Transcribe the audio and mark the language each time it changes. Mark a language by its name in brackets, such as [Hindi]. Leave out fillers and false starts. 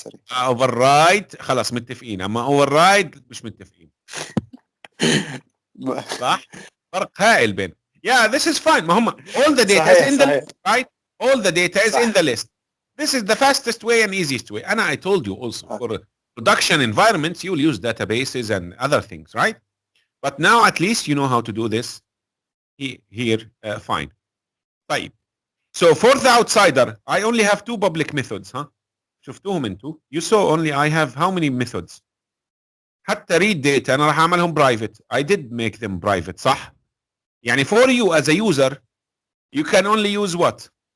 [Arabic] override خلاص متفقين، اما override مش متفقين. صح؟ فرق هائل بين. [English] Yeah, this is fine. [Arabic] ما هم [English] all the data is in the list, right? All the data is in the list. This is the fastest way and easiest way. And I told you also for production environments you'll use databases and other things, right? But now at least you know how to do this here, fine. [Arabic] طيب. [English] So for the outsider, I only have two public methods, huh? [Arabic] شفتوهم انتوا. [English] You saw only I have how many methods? [Arabic] حتى read data أنا راح أعملهم private. [English] I did make them private, [Arabic] صح؟ يعني [English] for you as a user, you can only use what?